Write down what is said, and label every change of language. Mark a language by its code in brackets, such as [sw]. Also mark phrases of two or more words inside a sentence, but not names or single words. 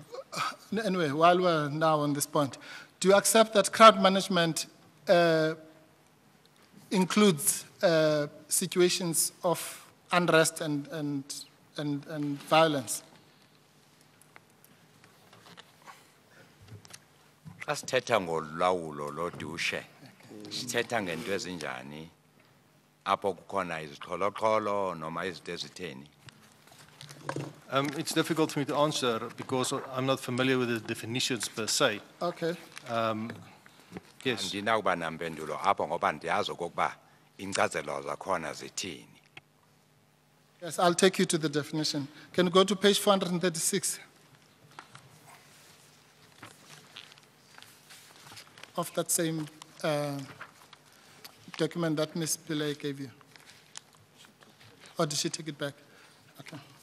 [en] Anyway, while we're now on this point, do you accept that crowd management includes situations of unrest and violence? [xh] Xa sithetha ngolawulo lodushe, sithetha ngento ezinjani apho kukhona izixholo-xholo noma izinto ezitheni? [en] It's difficult for me to answer because I'm not familiar with the definitions per se. Okay. Yes. [xh] Andinawuba nampendulo apho ngoba ndiyazi okokuba inkcazelo zakhona zithini. [en] Yes, I'll take you to the definition. Can you go to page 436 of that same document that Ms. Pillay gave you? Or did she take it back? Okay.